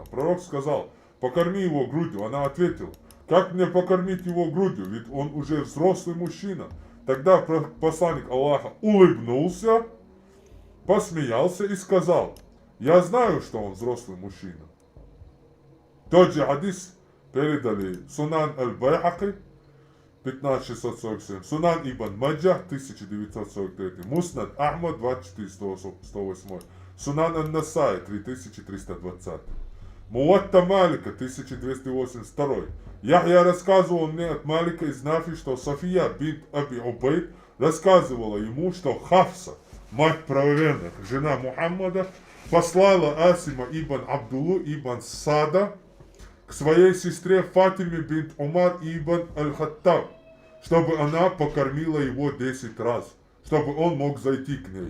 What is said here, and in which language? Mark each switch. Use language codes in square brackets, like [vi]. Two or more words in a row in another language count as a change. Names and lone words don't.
[ru] Пророк сказал: «Покорми его грудью». Она ответила: «Как мне покормить его грудью, ведь он уже взрослый мужчина». Тогда посланник Аллаха улыбнулся, посмеялся и сказал: «Я знаю, что он взрослый мужчина». Тот же хадис передали Сунан аль-Байхаки 15647, Сунан ибн Маджах 1943, Муснад Ахмад 24108, Сунан ан-Насай 3320, Муатта Малика 1282. Я рассказывал мне от Малика из Нафи, что София бинт Аби Убайд рассказывала ему, что Хафса, мать правоверных, жена Мухаммада, послала Асима ибн Абдуллу ибн Сада к своей сестре Фатиме бинт Умар ибн Аль-Хаттаб, чтобы она покормила его 10 раз, чтобы он мог зайти к ней.